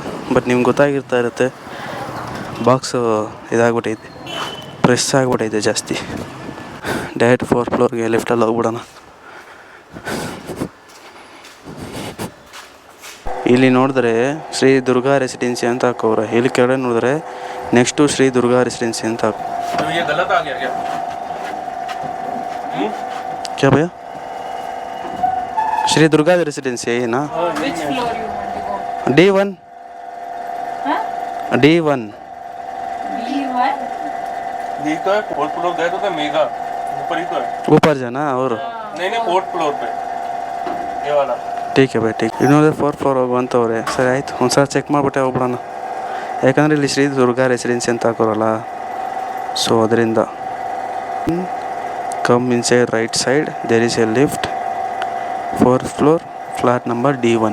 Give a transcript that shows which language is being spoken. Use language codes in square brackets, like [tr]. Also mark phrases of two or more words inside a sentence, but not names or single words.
[kn] ಬಟ್ ನಿಮ್ಗೆ ಗೊತ್ತಾಗಿರ್ತಾ ಇರುತ್ತೆ, ಬಾಕ್ಸು ಇದಾಗ್ಬಿಟ್ಟೈತೆ, ಪ್ರೆಸ್ ಆಗಿಬಿಟ್ಟೈತೆ ಜಾಸ್ತಿ. ಡೈರೆಕ್ಟ್ 4th ಫ್ಲೋರ್ಗೆ ಲಿಫ್ಟಲ್ಲಿ ಹೋಗ್ಬಿಡೋಣ. ಇಲ್ಲಿ ನೋಡಿದ್ರೆ ಶ್ರೀ ದುರ್ಗಾ ರೆಸಿಡೆನ್ಸಿ ಅಂತ ಹಾಕೋರೆ. ಇಲ್ಲಿ ಕೆಳಗಡೆ ನೋಡಿದ್ರೆ ನೆಕ್ಸ್ಟು ಶ್ರೀ ದುರ್ಗಾ ರೆಸಿಡೆನ್ಸಿ ಅಂತ ಹಾಕೋ. [hi] क्या भैया? श्री दुर्गा रेसिडेंसी है ना? [en] Which floor you want to go? D1. Huh? D1. B1? [hi] ये तो है 4th फ्लोर गए तो मेगा ऊपर ही तो है. ऊपर जाना और नहीं 4th फ्लोर पे ये वाला. ठीक है भाई ठीक. [kn] ಇನ್ನೊಂದು 4th ಫ್ಲೋರ್ ಹೋಗುವಂತವ್ರೆ. ಸರಿ ಆಯ್ತು, ಒಂದ್ಸಲ ಚೆಕ್ ಮಾಡಿಬಿಟ್ಟೆ ಹೋಗ್ಬಿಡೋಣ. ಯಾಕಂದರೆ ಇಲ್ಲಿ ಶ್ರೀ ದುರ್ಗಾ ರೆಸಿಡೆನ್ಸಿ ಅಂತ ಹಾಕೋರಲ್ಲ, ಸೊ ಅದರಿಂದ. [en] Come inside right side, there is a lift, 4th floor, flat number D1.